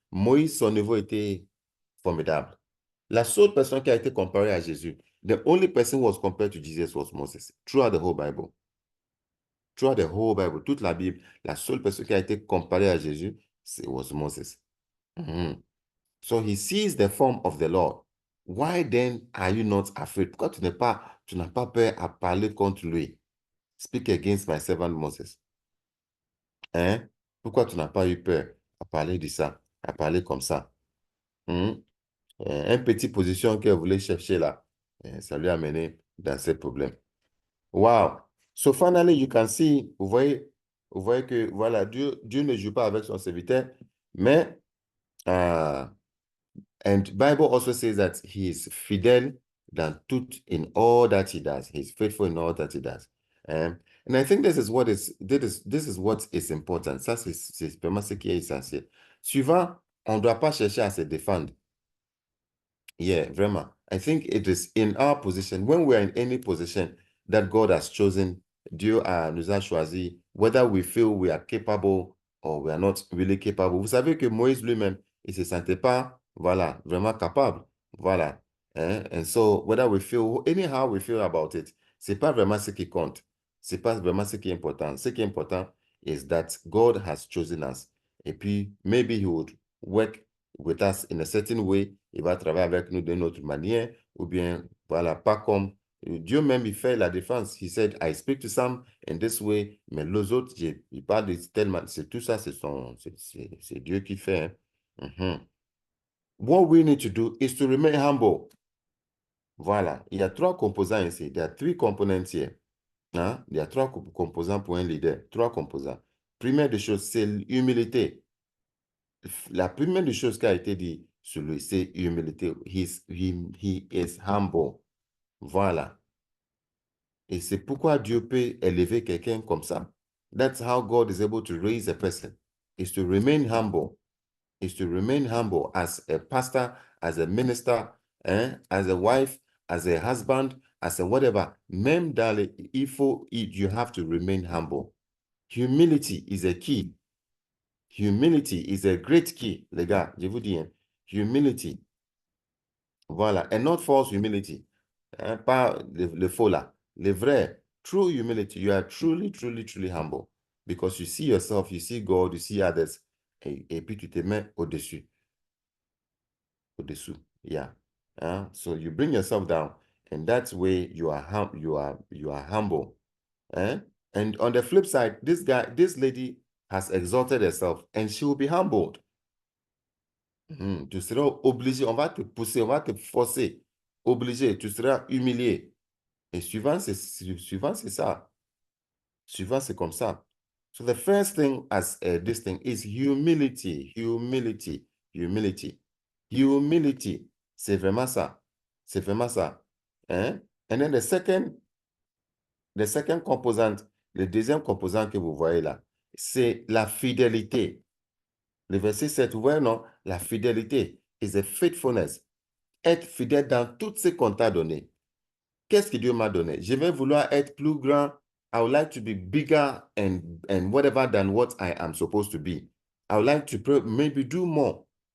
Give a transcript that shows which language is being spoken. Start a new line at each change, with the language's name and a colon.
French: Moïse, son niveau était formidable. La seule personne qui a été comparée à Jésus,
English: the only person who was compared to Jesus was Moses, throughout the whole Bible. Throughout the whole Bible,
French: toute la Bible, la seule personne qui a été comparée à Jésus,
English: was Moses. So he sees the form of the Lord. Why then are you not afraid?
French: Pourquoi tu n'as pas peur à parler contre lui?
English: Speak against my servant Moses.
French: Pourquoi tu n'as pas eu peur à parler de ça, à parler comme ça? Une petite position qu'elle voulait chercher là, ça lui a mené dans ces problèmes.
English: Wow. So finally, you can see,
French: vous voyez que voilà, Dieu ne joue pas avec son serviteur, mais
English: and Bible also says that he is
French: fidèle dans tout,
English: in all that he does. He's faithful in all that he does. And I think this is what is important.
French: Ça, c'est vraiment ce qui est essentiel. Souvent, on ne doit pas chercher à se défendre.
English: Yeah, vraiment. I think it is in our position, when we are in any position that God has chosen,
French: Dieu nous a choisi,
English: whether we feel we are capable or we are not really capable.
French: Vous savez que Moïse lui-même, il ne se sentait pas, voilà, vraiment capable. Voilà.
English: And so, whether we feel, anyhow we feel about it,
French: ce n'est pas vraiment ce qui compte. Ce n'est pas vraiment ce qui est important. Ce qui est important
English: is that God has chosen us.
French: Et puis,
English: maybe he would work with us in a certain way.
French: Il va travailler avec nous d'une autre manière, ou bien, voilà, pas comme Dieu même, il fait la défense.
English: He said, I speak to some in this way,
French: mais les autres, il parle de tellement, c'est tout ça, c'est Dieu qui fait.
English: What we need to do is to remain humble.
French: Voilà, il y a trois composants ici.
English: There are three components here.
French: Il y a trois composants pour un leader. Trois composants. Première des choses, c'est l'humilité. La première des choses qui a été dit sur lui, c'est humilité.
English: He is humble. Voilà.
French: Et c'est pourquoi Dieu peut élever quelqu'un comme ça.
English: That's how God is able to raise a person. Is to remain humble. Is to remain humble as a pastor, as a minister, as a wife, as a husband, as a whatever,
French: même dans les,
English: you have to remain humble. Humility is a key. Humility is a great key,
French: les gars, je vous dis, hein.
English: Humility.
French: Voilà,
English: and not false humility.
French: Hein, pas le faux là. Le vrai,
English: true humility. You are truly, truly, truly humble. Because you see yourself, you see God, you see others.
French: Et puis tu te mets au-dessus. Au-dessous. Yeah.
English: So you bring yourself down. And that way you are humble. And on the flip side, this lady has exalted herself and she will be humbled.
French: Tu seras obligé, on va te pousser, on va te forcer. Obligé, tu seras humilié. Et suivant, c'est ça. Suivant, c'est comme ça.
English: So the first thing as this thing is humility.
French: Humility. Humility. Humility. C'est vraiment ça. C'est vraiment ça. Hein?
English: And then the second
French: composant, le deuxième composant que vous voyez là, c'est la fidélité. Le verset 7, vous voyez, non? La fidélité
English: is a faithfulness.
French: Être fidèle dans tout ce qu'on t'a donné. Qu'est-ce que Dieu m'a donné? Je vais vouloir être plus grand.
English: I would like to be bigger and whatever than what I am supposed to be. I would like to maybe do more.